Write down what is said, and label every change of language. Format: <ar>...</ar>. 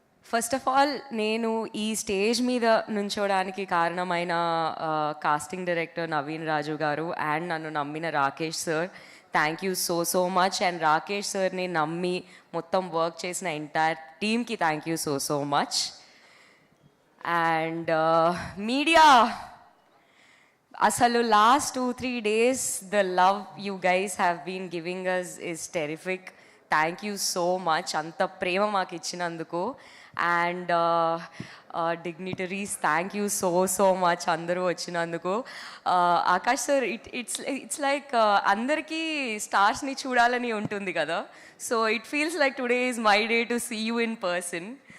<en>first of all,</en> <te>నేను ఈ stage మీద నుంచోడానికి కారణమైన కాస్టింగ్ డైరెక్టర్ నవీన్ రాజు గారు అండ్ నన్ను నమ్మిన Rakesh sir,</te> <en>Thank you so much.</en> <te>And Rakesh సార్ని నమ్మి మొత్తం వర్క్ చేసిన ఎంటైర్ టీమ్కి</te> <en>Thank you so much. And media, అసలు last 2-3 days the love you guys have been giving us is terrific. Thank you so much,</en> <te>అంత ప్రేమ మాకు ఇచ్చినందుకు. And dignitaries, thank you so much అందరూ వచ్చినందుకు.</te> <en>Akash sir, it's like</en> <te>అందరికీ స్టార్స్ని చూడాలని ఉంటుంది కదా,</te> <en>So it feels like today is my day to see you in person.</en>